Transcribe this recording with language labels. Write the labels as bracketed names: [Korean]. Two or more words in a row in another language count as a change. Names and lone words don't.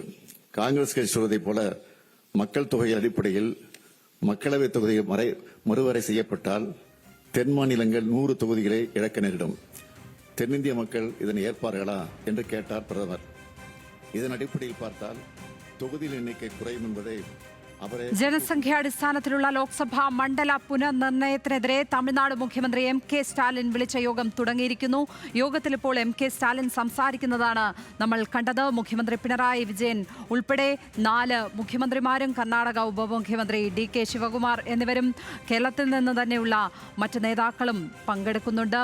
[Tamil] காங்கிரஸ் கட்சி சொல்வதைப் போல மக்கள் தொகை அடிப்படையில் மக்களவைத் தொகுதி மறுவரை செய்யப்பட்டால் தென் மாநிலங்கள் 100 தொகுதிகளை இழக்க நேரிடும். தென்னிந்திய மக்கள் இதனை ஏற்பார்களா என்று கேட்டார் பிரதமர். இதன் அடிப்படையில் பார்த்தால் தொகுதியின் எண்ணிக்கை குறையும் என்பதை [Malayalam] ജനസംഖ്യാടിസ്ഥാനത്തിലുള്ള ലോക്സഭാ മണ്ഡല പുനർനിർണയത്തിനെതിരെ തമിഴ്നാട് മുഖ്യമന്ത്രി MK സ്റ്റാലിൻ വിളിച്ച യോഗം തുടങ്ങിയിരിക്കുന്നു. യോഗത്തിൽ ഇപ്പോൾ MK സ്റ്റാലിൻ സംസാരിക്കുന്നതാണ് നമ്മൾ കണ്ടത്. മുഖ്യമന്ത്രി പിണറായി വിജയൻ ഉൾപ്പെടെ 4 മുഖ്യമന്ത്രിമാരും കർണാടക ഉപമുഖ്യമന്ത്രി DK ശിവകുമാർ എന്നിവരും കേരളത്തിൽ നിന്ന് തന്നെയുള്ള മറ്റ് നേതാക്കളും പങ്കെടുക്കുന്നുണ്ട്.